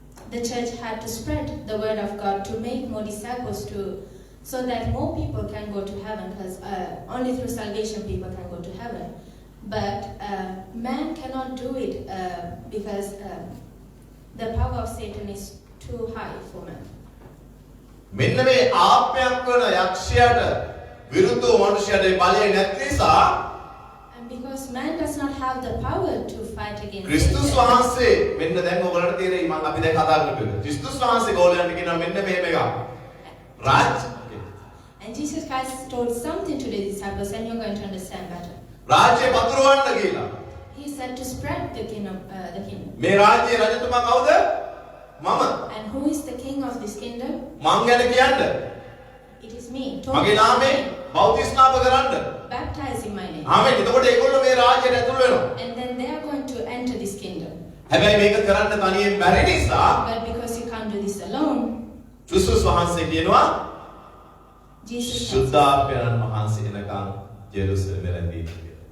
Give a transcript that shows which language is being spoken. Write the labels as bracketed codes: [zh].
[en] The church had to spread the word of God to make more disciples so that more people can go to heaven, because only through salvation people can go to heaven. But man cannot do it because the power of Satan is too high for man. [si] මෙන්න මේ ආත්මයක් වන යක්ෂයාට විරුද්ධව මනුෂ්‍යයාට බලය නැති නිසා [en] And because man does not have the power to fight against [si] ක්‍රිස්තුස් [en] Satan. [si] වහන්සේ මෙන්න දැන් ඔයගලට තේරෙයි මම අපි දැන් කතා කරන්නේ. ක්‍රිස්තුස් වහන්සේ ගෝලයන්ට කියනවා මෙන්න මෙහෙම එකක්. රාජ්‍ය [en] And Jesus Christ told something to the disciples, and you're going to understand better. [si] රාජ්‍ය පතුරවන්න කියලා. [en] He said to spread the kingdom. [si] මේ රාජ්‍යයේ රජතුමා කවුද? මම. [en] And who is the king of this kingdom? [si] මං ගැන කියන්න. [en] It is me. [si] මගේ නාමයෙන් බෞතිස්නාප කරන්න. [en] Baptize in my name. [si] ආමෙන්. එතකොට ඒගොල්ලෝ මේ රාජ්‍යයට ඇතුල් වෙනවා. [en] And then they are going to enter this kingdom. [si] හැබැයි මේක කරන්න තනියෙන් බැරි නිසා [en] But because you can't do this alone, [si] ක්‍රිස්තුස් වහන්සේ කියනවා [en] Jesus Christ [si] සුද්ධාත්මයන් වහන්සේ එනකන් ජෙරුසලමේ රැඳී ඉන්න.